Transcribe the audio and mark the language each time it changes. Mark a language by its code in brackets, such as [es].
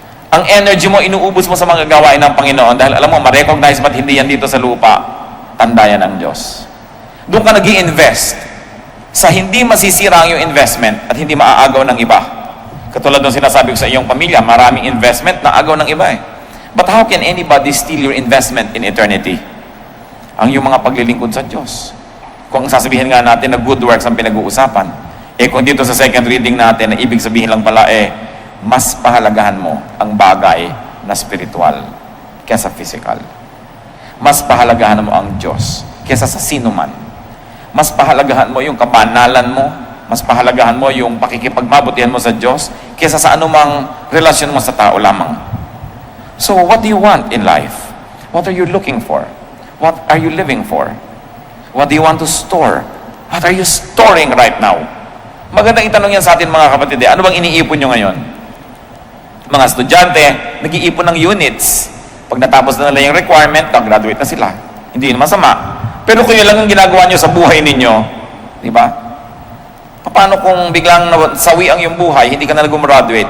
[tl] Ang energy mo, inuubos mo sa mga gawain ng Panginoon dahil alam mo, ma-recognize ba't hindi yan dito sa lupa, tanda yan ng Diyos. Doon ka nag-i-invest sa hindi masisira ang iyong investment at hindi maaagaw ng iba. Katulad ng sinasabi ko sa iyong pamilya, maraming investment na agaw ng iba eh. [en] But how can anybody steal your investment in eternity? [tl] Ang iyong mga paglilingkod sa Diyos. Kung sasabihin nga natin na [en] good works [tl] ang pinag-uusapan, kung dito sa [en] second reading [tl] natin, na ibig sabihin lang pala mas pahalagahan mo ang bagay na spiritual kesa physical. Mas pahalagahan mo ang Diyos kesa sa sino man. Mas pahalagahan mo yung kabanalan mo, mas pahalagahan mo yung pakikipagmabutihan mo sa Diyos kesa sa anumang relasyon mo sa tao lamang. [en] So what do you want in life? What are you looking for? What are you living for? What do you want to store? What are you storing right now? [tl] Magandang itanong yan sa atin mga kapatid. Ano bang iniipon nyo ngayon? Mga estudyante, nag-iipon ng units. Pag natapos na nila yung requirement, graduate na sila. Hindi yun masama. Pero kung yun lang ang ginagawa nyo sa buhay ninyo, di ba? Paano kung biglang sawi ang iyong buhay, hindi ka na gumraduate?